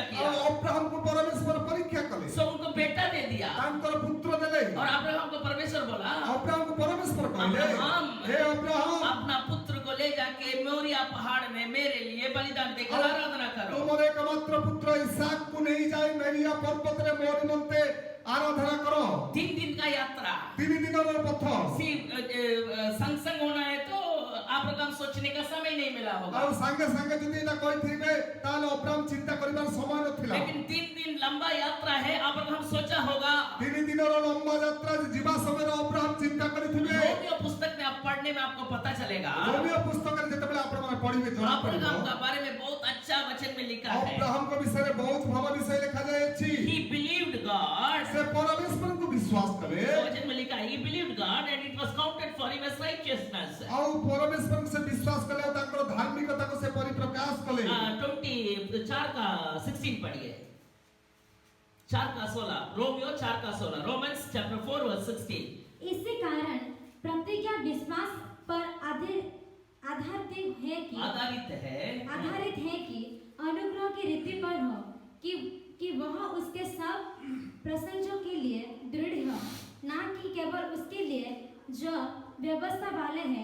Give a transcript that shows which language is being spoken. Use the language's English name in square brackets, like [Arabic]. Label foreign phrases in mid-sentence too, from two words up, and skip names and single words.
[Odia] ଆଉ [Hindi] किया, [Odia] ଅବ୍ରାହମକୁ ପରମେଶ୍ୱର ପରୀକ୍ଷା କଲେ, [Hindi] सो उनको बेटा दे दिया। [Odia] ତାଙ୍କର ପୁତ୍ର ଦେଲେ। [Hindi] और अब्राहम को परमेश्वर बोला, [Odia] ଅବ୍ରାହମକୁ ପରମେଶ୍ୱର କହିଲେ, [Hindi] अब्राहम, [Odia] ହେ ଅବ୍ରାହମ, [Hindi] अपना पुत्र को ले जाके मोरिया पहाड़ में मेरे लिए बलिदान देकर आराधना करो। [Odia] ତୁମର एकमात्र पुत्र ଇସାକକୁ ନେଇ ଯାଇ ମେରିଆ ପର୍ବତରେ ମୋ ନିମନ୍ତେ [Hindi] आराधना करो। 3 दिन का यात्रा। [Odia] 3 दिनର ପଥ। [Hindi] सी संग संग होना है तो अब्राहम सोचने का समय नहीं मिला होगा। [Odia] ଆଉ ସାଙ୍ଗେ ସାଙ୍ଗେ ଯଦି ଏଟା କହିଥିବେ ତାହେଲେ ଅବ୍ରାହମ ଚିନ୍ତା କରିବାର ସମୟ ନଥିଲା। [Hindi] लेकिन 3 दिन लंबा यात्रा है, अब्राहम सोचा होगा। [Odia] 3 ଦିନର ଲମ୍ବା ଯାତ୍ରା ଯିବା ସମୟରେ ଅବ୍ରାହମ ଚିନ୍ତା କରିଥିବେ। [Hindi] रोमियो पुस्तक में आप पढ़ने में आपको पता चलेगा, [Odia] ରୋମିଓ ପୁସ୍ତକରେ ଯେତେବେଳେ ଆପଣମାନେ ପଢିବେ ଜଣା ପଡିବ। [Hindi] अब्राहम का बारे में बहुत अच्छा वचन में लिखा है। [Odia] ଅବ୍ରାହମଙ୍କ ବିଷୟରେ ବହୁତ ଭଲ ବିଷୟ ଲେଖାଯାଇଛି। [English] He believed God। [Odia] ସେ ପରମେଶ୍ୱରଙ୍କୁ ବିଶ୍ୱାସ କଲେ। [Hindi] वचन में लिखा है, [English] he believed God and it was counted for him as righteousness। [Odia] ଆଉ ପରମେଶ୍ୱରଙ୍କୁ ସେ ବିଶ୍ୱାସ କଲେ ଆଉ ତାଙ୍କର ଧାର୍ମିକତାକୁ ସେ ପରିପ୍ରକାଶ କଲେ। [Hindi] 24 का 16 पढ़िए। 4 का 16, रोमियो 4 का 16, [English] Romans chapter 4 verse 16. [Hindi] इसी कारण प्रतिज्ञा विश्वास पर आधारित है कि अनुग्रह की रीति पर हो कि वह उसके सब प्रशंसों के लिए दृढ़ हो, ना कि केवल उसके लिए जो व्यवस्था वाले हैं।